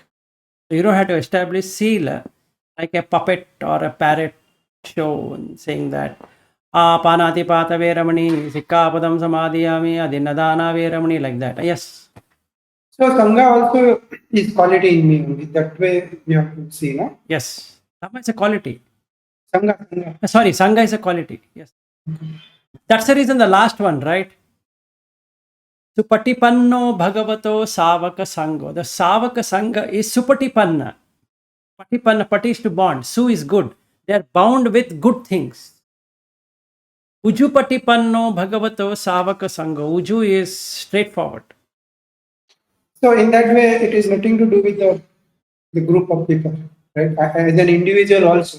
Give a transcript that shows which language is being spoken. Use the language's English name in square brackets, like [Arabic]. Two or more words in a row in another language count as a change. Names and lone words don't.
[English] So you don't have to establish Sila like a puppet or a parrot show and saying that [Pali] Panati Pata Veramani, Sikkapadam Samadhiyami, Adinadana Veramani, [English] like that. Yes. So Sangha also is quality in me only. That way you have to see, no? Yes. Dhamma is a quality. Sangha. Sorry, Sangha is a quality. Yes. That's the reason the last one, right? [Pali] Supatipanno Bhagavato Savaka Sangho. [English] The Savaka Sangha is Supatipanna. Patipanna, Pati is to bond. Su is good. They are bound with good things. [Pali] Uju Patipanno Bhagavato Savaka Sangho. [English] Uju is straightforward. So in that way, it is nothing to do with the group of people, right? As an individual also.